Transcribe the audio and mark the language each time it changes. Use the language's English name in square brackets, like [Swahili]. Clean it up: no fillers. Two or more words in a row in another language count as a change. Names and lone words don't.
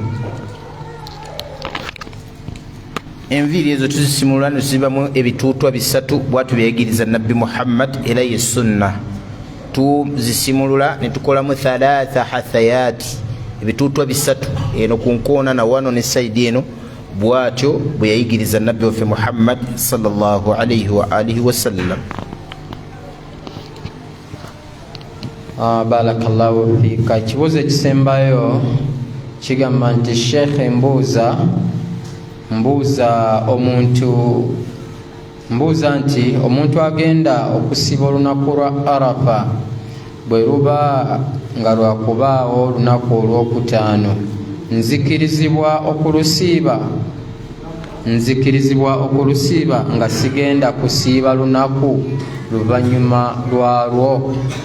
[Ganda] Enviiri ezo tuzisimulula ne tuzibamu ebituutwa bisatu, bwatu byayigiriza Nabbi Muhammad era ye sunna. Tuzisimulula ne tukolamu [Arabic] ثلاثة حثايات, [Ganda] ebituutwa bisatu, eno ku nkoona na wano ne saidi eno, bwatyo bwe yayigiriza Nabbi waffe Muhammad [Arabic] صلى الله عليه وعلى آله وسلم. بارك الله فيك. [Ganda] Kibuuzo ekisembayo kigamba nti Sheikh mbuuza nti omuntu agenda okusiba olunaku lwa Arafa bwe luba nga lwakubaawo olunaku olwokutaano nzikirizibwa okulusiiba nga sigenda kusiiba lunaku luvannyuma lwalwo.